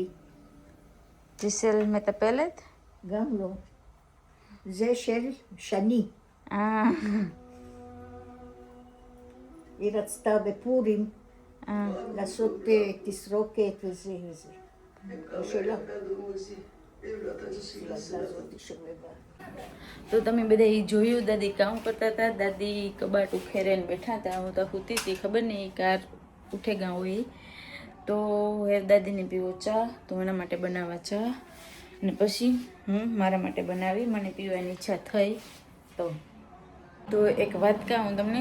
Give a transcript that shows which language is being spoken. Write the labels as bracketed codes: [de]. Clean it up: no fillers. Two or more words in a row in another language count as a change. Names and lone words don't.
[he] זה של מטפלת? גם לא. זה של שני. היא רצתה בפורים לעשות תסרוקת וזה וזה. לא שלה. [gu] તો તમે બધા એ જોયું દાદી કામ કરતા હતા. દાદી કબાટ ઉખેરીને બેઠા હતા. હું તો સૂતી હતી, ખબર નહીં કાર ઉઠેગા હોય તો હે દાદીને પીવો ચા તો એના માટે બનાવવા ચા અને પછી હું મારા માટે બનાવી મને પીવાની ઈચ્છા થઈ તો એક વાત કહું હું તમને.